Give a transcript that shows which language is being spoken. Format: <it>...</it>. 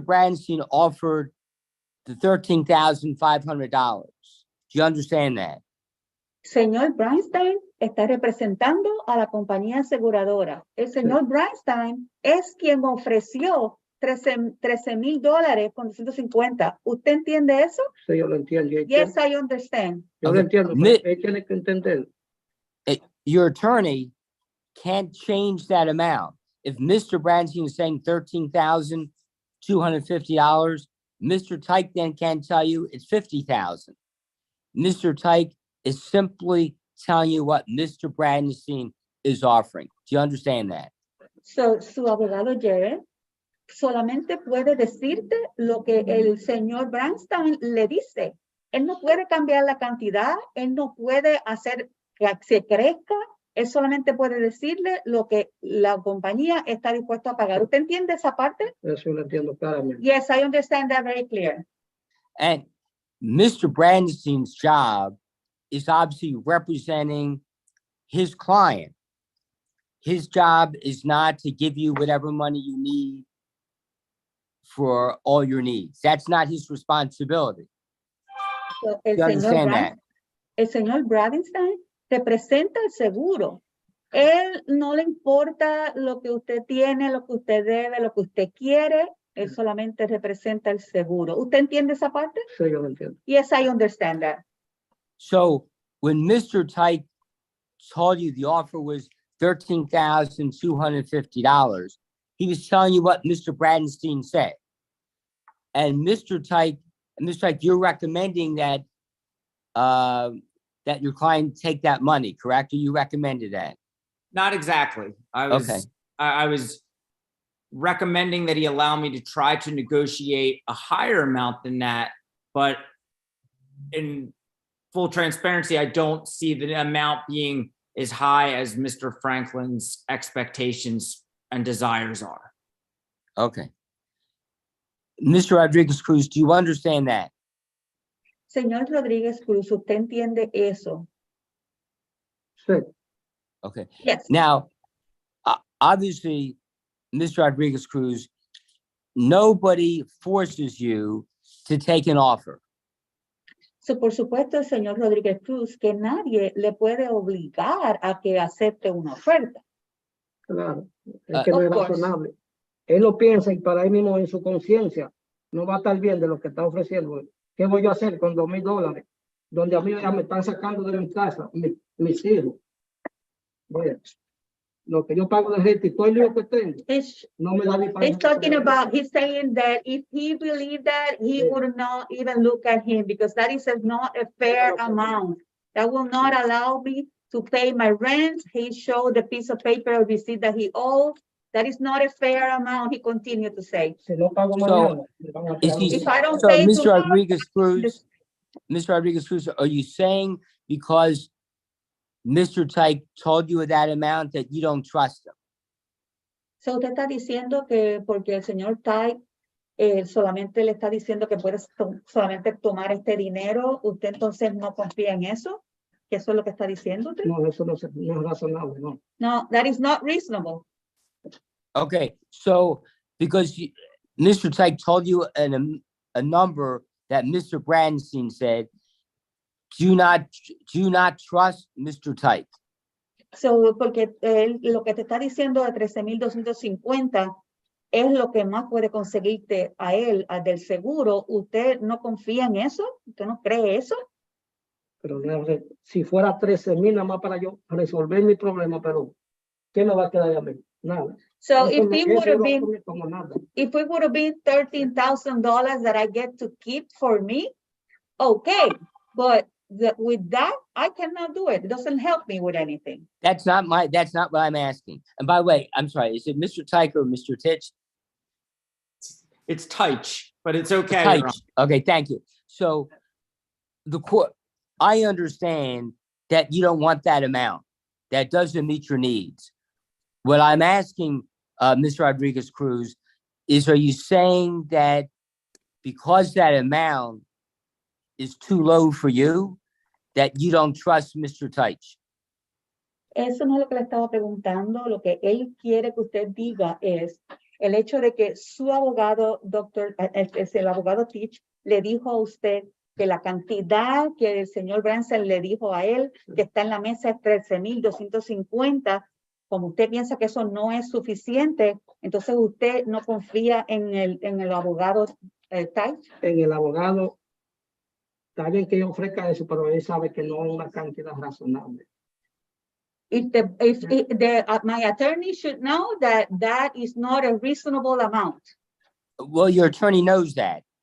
<en>Bradenstein offered the $13,500. Do you understand that?</en> <es>Señor Breinstein está representando a la compañía aseguradora. El señor Breinstein es quien ofreció $13,000 con 250. ¿Usted entiende eso? Sí, yo lo entiendo.</es> <en>Yes, I understand.</en> <es>Yo lo entiendo, pero él tiene que entender.</es> <en>Your attorney can't change that amount. If Mr. Bradenstein is saying $13,250, Mr. Tyke then can tell you it's $50,000. Mr. Tyke is simply telling you what Mr. Bradenstein is offering. Do you understand that?</en> <es>So, su abogado Jared solamente puede decirte lo que el señor Breinstein le dice. Él no puede cambiar la cantidad, él no puede hacer que se crezca, él solamente puede decirle lo que la compañía está dispuesta a pagar. ¿Usted entiende esa parte? Eso lo entiendo claramente.</es> <en>Yes, I understand that very clear. And Mr. Bradenstein's job is obviously representing his client. His job is not to give you whatever money you need for all your needs. That's not his responsibility. So, You understand that?</en> <es>El señor Bradenstein representa el seguro. Él no le importa lo que usted tiene, lo que usted debe, lo que usted quiere. Él solamente representa el seguro. ¿Usted entiende esa parte? Sí, yo lo entiendo.</es> <en>Yes, I understand that. So when Mr. Tyke told you the offer was $13,250, he was telling you what Mr. Bradenstein said. And Mr. Tyke, you're recommending that that your client take that money, correct? Or you recommended that? Not exactly. I was recommending that he allow me to try to negotiate a higher amount than that, but in full transparency, I don't see the amount being as high as Mr. Franklin's expectations and desires are. Okay. Mr. Rodriguez Cruz, do you understand that?</en> <es>Señor Rodríguez Cruz, ¿usted entiende eso? Sí.</es> <en>Okay. Yes. Now, obviously, Mr. Rodriguez Cruz, nobody forces you to take an offer.</en> <es>So, por supuesto, señor Rodríguez Cruz, que nadie le puede obligar a que acepte una oferta. Claro, es que no es</es> <en>Of course.</en> <es>razonable. Él lo piensa y para él mismo en su conciencia no va a estar bien de lo que está ofreciendo. ¿Qué voy a hacer con $2,000? Donde a mí ya me están sacando de mi casa, mis hijos. Oye, lo que yo pago de gente y todo el lío que tengo, no me da ni para...</es> <en>He's talking about, he's saying that if he believed that, he would not even look at him because that is not a fair amount. That will not allow me to pay my rent. He showed the piece of paper or receipt that he owed. That is not a fair amount, he continued to say.</en> <es>Si no pago</es> <en>So,</en> <es>mañana, me van a tirar</es> <en>If I don't so pay Mr. tomorrow, Rodriguez Cruz, are you saying because Mr. Tyke told you that amount that you don't trust him?</en> <es>so usted está diciendo que porque el señor Tai solamente le está diciendo que puede solamente tomar este dinero, usted entonces no confía en eso, que eso es lo que está diciendo usted. No, eso no es razonable, no.</es> <en>No, that is not reasonable. Okay, so because Mr. Tyke told you a number that Mr. Brandenstein said, do you not trust Mr. Tyke?</en> <es>So, porque lo que te está diciendo de 13,250 es lo que más puede conseguirte a él, del seguro. ¿Usted no confía en eso? ¿Usted no cree eso? Pero si fuera 13,000 nada más para yo resolver mi problema, pero ¿qué me va a quedar a mí? Nada.</es> <en>So</en> <es>Eso</es> <en>if it would have been,</en> <es>no como nada.</es> <en>if it would have been $13,000 that I get to keep for me, okay. But with that, I cannot do it. It doesn't help me with anything. That's not what I'm asking. And by the way, I'm sorry, is it Mr. Tyke or Mr. Titch? It's Teich, but it's okay. Your Honor. Tyche. Okay, thank you. So the court, I understand that you don't want that amount. That doesn't meet your needs. What I'm asking, Mr. Rodriguez Cruz, is are you saying that because that amount is too low for you, that you don't trust Mr. Teich?</en> <es>Eso no es lo que le estaba preguntando. Lo que él quiere que usted diga es el hecho de que su abogado, el abogado Teich, le dijo a usted que la cantidad que el señor Branson le dijo a él, que está en la mesa es 13,250. Como usted piensa que eso no es suficiente, entonces usted no confía en el abogado Teich. En el abogado, está bien que yo ofrezca eso, pero él sabe que no es una cantidad razonable.</es> <en>My attorney should know that that is not a reasonable amount. Well, your attorney knows that.</en>